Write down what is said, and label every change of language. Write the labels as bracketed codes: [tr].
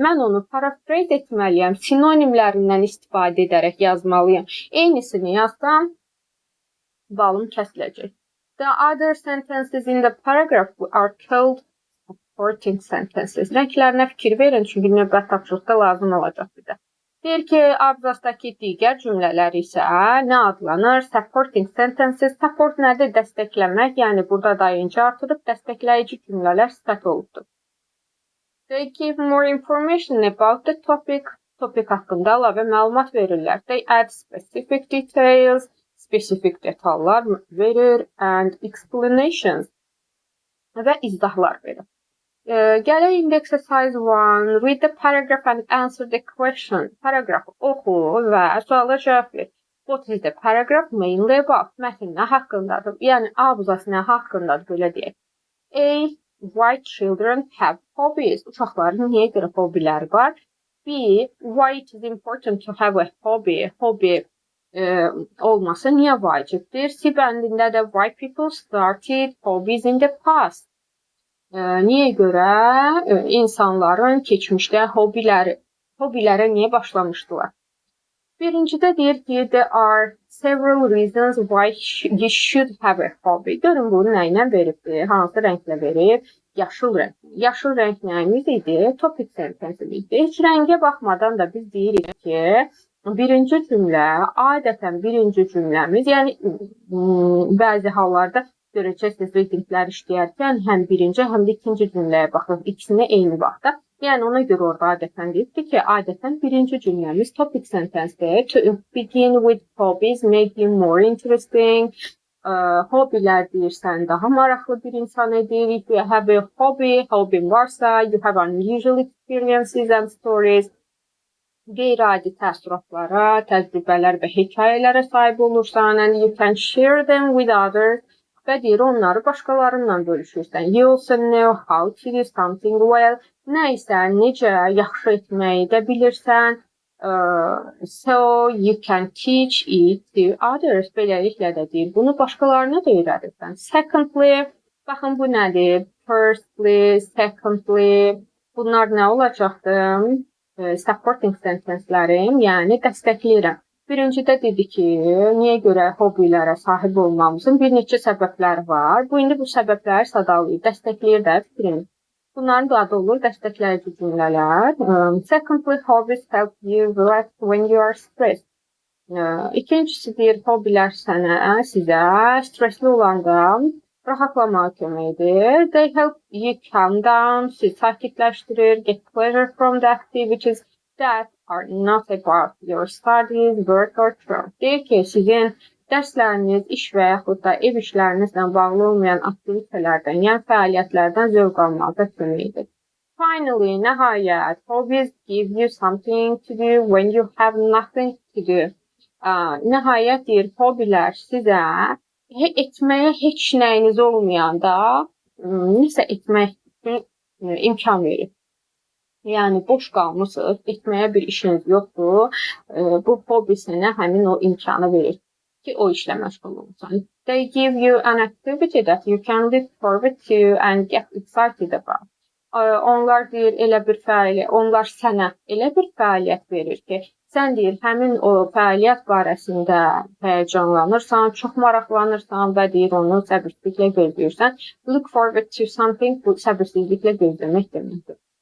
[az] Mən onu paraphrase etməliyəm. Sinonimlərindən istifadə edərək yazmalıyam. Eynisini yazsam, balım kəsiləcək. [en] The other sentences in the paragraph are called supporting sentences. [az] Rənglərinə fikir verin, çünki növbət tapşırıqda lazım olacaq bir də. Deyir ki, abzasdakı digər cümlələr isə nə adlanır? Supporting sentences. Support nədir? Dəstəkləmək, yəni burada dayıncı artırıb dəstəkləyici cümlələr sifət olubdur. [en] They give more information about the topic. [az] Topic haqqında əlavə məlumat verirlər. [en] They add specific details. [az] Spesifik detallar verir [en] and explanations [az] və izahlar verir. Gələk indi exercise 1. [en] Read the paragraph and answer the question. [az] Paragrafı oxu və suala cavab ver. [en] What is the paragraph mainly about? [az] Mətn nə haqqındadır? Yəni abzas nə haqqındadır belə deyək. A. [en] Why children have hobbies? [az] Uşaqların niyə görə hobiləri var? B. [en] Why it is important to have a hobby? [az] Hobby olması niyə vacibdir? C bəndində də [en] why people started hobbies in the past? [az] Niyə görə insanların keçmişdə hobilərə niyə başlamışdılar? Birincidə deyir ki, [en] there are several reasons why you should have a hobby. [az] Görün bunu nə ilə veribdir? Hansı rənglə verib? Yaşıl rəng. Yaşıl rəng nəyimiz idi? Topic sentence'imizdir. Heç rəngə baxmadan da biz deyirik ki, birinci cümlə, adətən birinci cümləmiz, yəni bəzi hallarda görəcəksiniz readinglər işləyərkən həm birinci, həm də ikinci cümləyə baxırıq. İkisini eyni vaxtda. Yəni ona görə orada adətən deyibdir ki, adətən birinci cümləmiz topic sentence'dir. [en] To begin with hobbies make you more interesting. [az] Hobilər deyirsən, daha maraqlı bir insan edir. [en] If you have a hobby varsa, you have unusual experiences and stories. [az] Qeyri-adi təəssüratlara, təcrübələr və hekayələrə sahib olursan, [en] and you can share them with others. [az] Və deyir, onları başqalarından bölüşürsən. [en] You also know how to do something well. [az] Nə isə necə yaxşı etməyi də bilirsən. [en] So you can teach it to others. [az] Beləliklə də deyir, bunu başqalarına da öyrədirsən. Secondly, baxın bu nədir? Firstly, secondly, bunlar nə olacaqdır? Supporting sentence'lərim, yəni dəstəkləyirəm. Birincidə dedi ki, niyə görə hobilərə sahib olmamızın bir neçə səbəbləri var. Bu indi bu səbəbləri sadalayır, dəstəkləyir də fikrini. Bunların da adı olur dəstəkləyici cümlələr. [en] Secondly, hobbies help you relax when you are stressed. [az] İkincisi deyir, hobilər sizə stresli olanda rahatlamağa kömək edir. [en] They help you calm down, [az] sizi sakitləşdirir, [en] get pleasure from the activities that are not about your studies, work or chore. [az] Deyir ki, sizin dərsləriniz, iş və yaxud da ev işlərinizlə bağlı olmayan aktivitelərdən, yəni fəaliyyətlərdən zövq almaqda kömək edir. [en] Finally, nəhayət, hobbies give you something to do when you have nothing to do. [az] Nəhayət deyir, hobilər sizə etməyə heç nəyiniz olmayanda nəsə etmək üçün imkan verir. Yəni boş qalmısınız, etməyə bir işiniz yoxdur. Bu hobbi sənə həmin o imkanı verir ki, o işlə məşğul olursan. [en] They give you an activity that you can look forward to and get excited about. [az] Onlar deyir, onlar sənə elə bir fəaliyyət verir ki, sən deyir, həmin o fəaliyyət barəsində həyəcanlanırsan, çox maraqlanırsan və deyir, onu səbirsizliklə gözləyirsən. [en] Look forward to something, [az] bu səbirsizliklə gözləmək deməkdir.